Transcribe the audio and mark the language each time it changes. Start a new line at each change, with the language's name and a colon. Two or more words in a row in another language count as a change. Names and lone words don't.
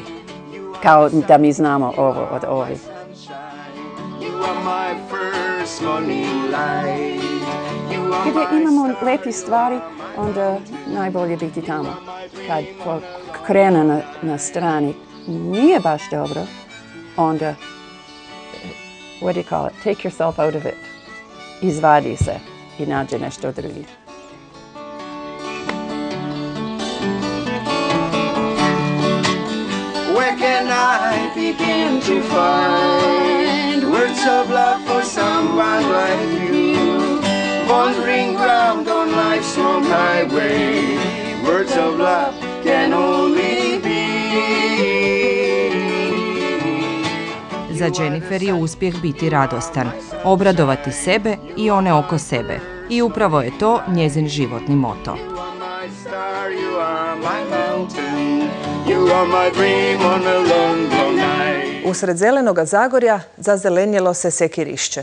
Croatian: Kao da mi znamo ovo od ovi. Gdje imamo lepi stvari, onda najbolje biti tamo. Kad krene na strani nije baš dobro, onda,
English: what do you call it, take yourself out of it.
Croatian: Izvadi se i nađe nešto drugi.
English: Where can I begin to find words of love for someone like you? Wandering round on life's long highway, words of love can only be.
Croatian: Za Jennifer je uspjeh biti radostan, obradovati sebe i one oko sebe. I upravo je to njezin životni moto. Usred zelenoga Zagorja zazelenjelo se Sekirišće.